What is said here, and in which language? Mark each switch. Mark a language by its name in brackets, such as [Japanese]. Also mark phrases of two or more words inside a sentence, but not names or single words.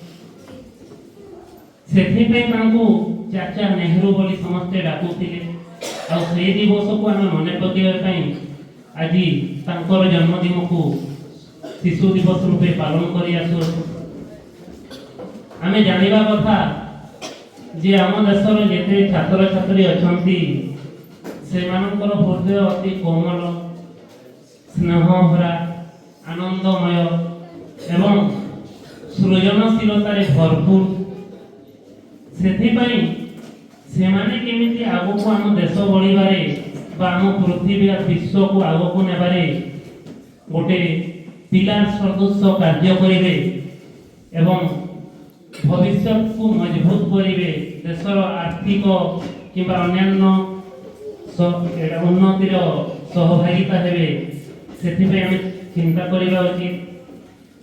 [Odia] ସେଥିପାଇଁ ତାଙ୍କୁ ଚାଚା ନେହେରୁ ବୋଲି ସମସ୍ତେ ଡାକୁଥିଲେ ଆଉ ସେହି ଦିବସକୁ ଆମେ ମନେ ପକାଇବା ପାଇଁ ଆଜି ତାଙ୍କର ଜନ୍ମଦିନକୁ ଶିଶୁ ଦିବସ ରୂପେ ପାଳନ କରି ଆସୁ। ଆମେ ଜାଣିବା କଥା ଯେ ଆମ ଦେଶର ଯେତେ ଛାତ୍ର ଛାତ୍ରୀ ଅଛନ୍ତି ସେମାନଙ୍କର ହୃଦୟ ଅତି କୋମଳ ସ୍ନେହଭରା ଆନନ୍ଦମୟ ଏବଂ ସୃଜନଶୀଳତାରେ ଭରପୂର ସେଥିପାଇଁ ସେମାନେ କେମିତି ଆଗକୁ ଆମ ଦେଶ ବଢ଼ିବାରେ ବା ଆମ ପୃଥିବୀ ଆଉ ବିଶ୍ୱକୁ ଆଗକୁ ନେବାରେ ଗୋଟିଏ ପିଲାର ସଦୃଶ କାର୍ଯ୍ୟ କରିବେ ଏବଂ ଭବିଷ୍ୟତକୁ ମଜବୁତ କରିବେ ଦେଶର ଆର୍ଥିକ କିମ୍ବା ଅନ୍ୟାନ୍ୟ ଉନ୍ନତିର ସହଭାଗିତା ହେବେ ସେଥିପାଇଁ ଆମ ଚିନ୍ତା କରିବା ଉଚିତ।